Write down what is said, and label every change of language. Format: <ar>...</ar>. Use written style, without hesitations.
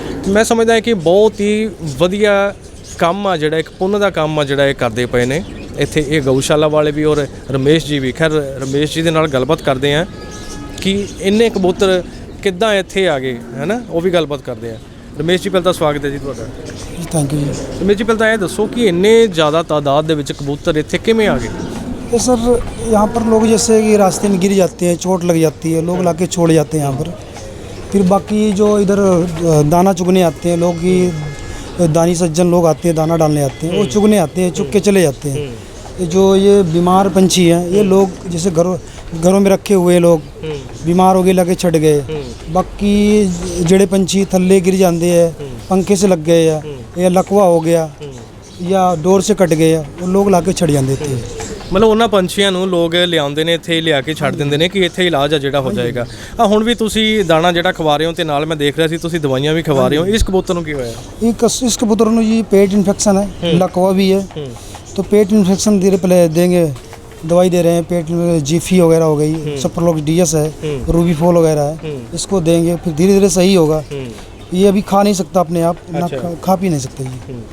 <pa>ਮੈਂ ਸਮਝਦਾ ਕਿ ਬਹੁਤ ਹੀ ਵਧੀਆ ਕੰਮ ਆ ਜਿਹੜਾ, ਇੱਕ ਪੁੰਨ ਦਾ ਕੰਮ ਆ ਜਿਹੜਾ ਇਹ ਕਰਦੇ ਪਏ ਨੇ ਇੱਥੇ ਇਹ ਗਊਸ਼ਾਲਾ ਵਾਲੇ ਵੀ ਔਰ ਰਮੇਸ਼ ਜੀ ਵੀ। ਖੈਰ, ਰਮੇਸ਼ ਜੀ ਦੇ ਨਾਲ ਗੱਲਬਾਤ ਕਰਦੇ ਹਾਂ ਕਿ ਇੰਨੇ ਕਬੂਤਰ ਕਿੱਦਾਂ ਇੱਥੇ ਆ ਗਏ, ਹੈ ਨਾ, ਉਹ ਵੀ ਗੱਲਬਾਤ ਕਰਦੇ ਆ। ਰਮੇਸ਼ ਜੀ, ਪਹਿਲਾਂ ਤਾਂ ਸਵਾਗਤ ਹੈ ਜੀ ਤੁਹਾਡਾ।</pa> <hi>जी थैंक यू जी।</hi> <pa>ਰਮੇਸ਼ ਜੀ, ਪਹਿਲਾਂ ਤਾਂ ਇਹ ਦੱਸੋ ਕਿ ਇੰਨੇ ਜ਼ਿਆਦਾ ਤਾਦਾਦ ਦੇ ਵਿੱਚ ਕਬੂਤਰ ਇੱਥੇ ਕਿਵੇਂ ਆ ਗਏ?</pa> <hi>तो सर यहाँ पर लोग जैसे कि रास्ते में गिर जाते हैं, चोट लग जाती है, लोग लाके छोड़ जाते हैं यहाँ पर। फिर बाकी जो इधर दाना चुगने आते हैं लोग, की दानी सज्जन लोग आते हैं, दाना डालने आते हैं, वो चुगने आते हैं, चुग के चले जाते हैं। जो ये बीमार पंछी हैं, ये लोग जैसे घरों में रखे हुए लोग बीमार हो गए, लगे छट गए। बाकी जड़े पंछी थल्ले गिर जाते हैं, पंखे से लग गए या लकवा हो गया या डोर से कट गए, वो लोग लाके छड़ जाते थे।</hi> <pa>ਮਤਲਬ ਉਹਨਾਂ ਪੰਛੀਆਂ ਨੂੰ ਲੋਕ ਲਿਆਉਂਦੇ ਨੇ, ਇੱਥੇ ਲਿਆ ਕੇ ਛੱਡ ਦਿੰਦੇ ਨੇ ਕਿ ਇੱਥੇ ਇਲਾਜ ਆ ਜਿਹੜਾ ਹੋ ਜਾਏਗਾ। ਹੁਣ ਵੀ ਤੁਸੀਂ ਦਾਣਾ ਜਿਹੜਾ ਖਵਾ ਰਹੇ ਹੋ ਤੇ ਨਾਲ ਮੈਂ ਦੇਖ ਰਿਹਾ ਸੀ ਤੁਸੀਂ ਦਵਾਈਆਂ ਵੀ ਖਵਾ ਰਹੇ ਹੋ। ਇਸ ਕਬੂਤਰ ਨੂੰ ਕੀ ਹੋਇਆ?</pa> <hi>इस कबूतर में जी पेट इन्फेक्शन है, लकवा भी है, तो पेट इन्फेक्शन धीरे पहले देंगे, दवाई दे रहे हैं, पेट में जीफी वगैरह हो गई, सप्रलोक्स डीएस है, रूबीफोल वगैरह है, इसको देंगे फिर धीरे धीरे सही होगा। ये अभी खा नहीं सकता अपने आप, ना खा पी नहीं सकता ये।</hi>